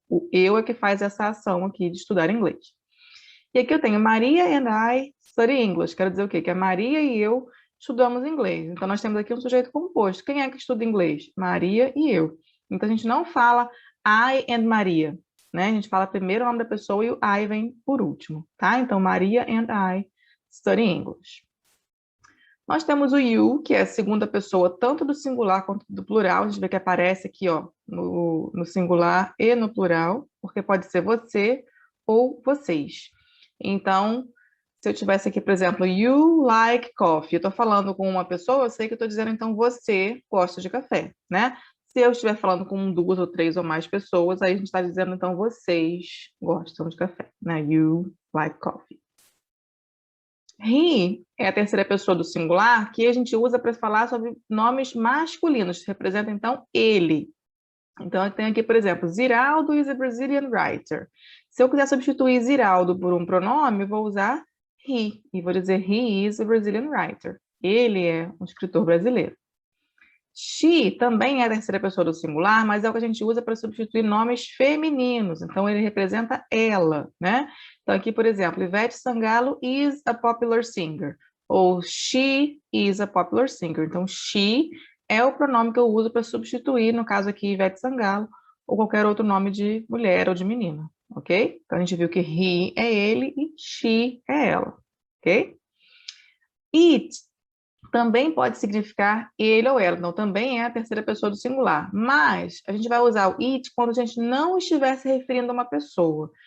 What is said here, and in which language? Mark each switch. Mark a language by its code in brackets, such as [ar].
[pt] O eu é que faz essa ação aqui de estudar inglês. E aqui eu tenho [en] Maria and I study English. [pt] Quero dizer o quê? Que a Maria e eu estudamos inglês. Então, nós temos aqui um sujeito composto. Quem é que estuda inglês? Maria e eu. Então, a gente não fala [en] I and Maria, [pt] né? A gente fala primeiro o nome da pessoa e o I vem por último, tá? Então, [en] Maria and I study English. [pt] Nós temos o you, que é a segunda pessoa, tanto do singular quanto do plural. A gente vê que aparece aqui, ó, no singular e no plural, porque pode ser você ou vocês. Então, se eu tivesse aqui, por exemplo, [en] you like coffee, [pt] eu estou falando com uma pessoa, eu sei que eu estou dizendo, então, você gosta de café, né? Se eu estiver falando com duas ou três ou mais pessoas, aí a gente está dizendo, então, vocês gostam de café, né? [en] You like coffee. [pt] He é a terceira pessoa do singular que a gente usa para falar sobre nomes masculinos, que representa, então, ele. Então, eu tenho aqui, por exemplo, [en] Ziraldo is a Brazilian writer. [pt] Se eu quiser substituir Ziraldo por um pronome, eu vou usar he, e vou dizer [en] he is a Brazilian writer. [pt] Ele é um escritor brasileiro. She também é a terceira pessoa do singular, mas é o que a gente usa para substituir nomes femininos. Então, ele representa ela, né? Então, aqui, por exemplo, [en] Ivete Sangalo is a popular singer. [pt] Ou [en] she is a popular singer. [pt] Então, she é o pronome que eu uso para substituir, no caso aqui, Ivete Sangalo, ou qualquer outro nome de mulher ou de menina, ok? Então, a gente viu que he é ele e she é ela, ok? It também pode significar ele ou ela, não, também é a terceira pessoa do singular, mas a gente vai usar o it quando a gente não estiver se referindo a uma pessoa.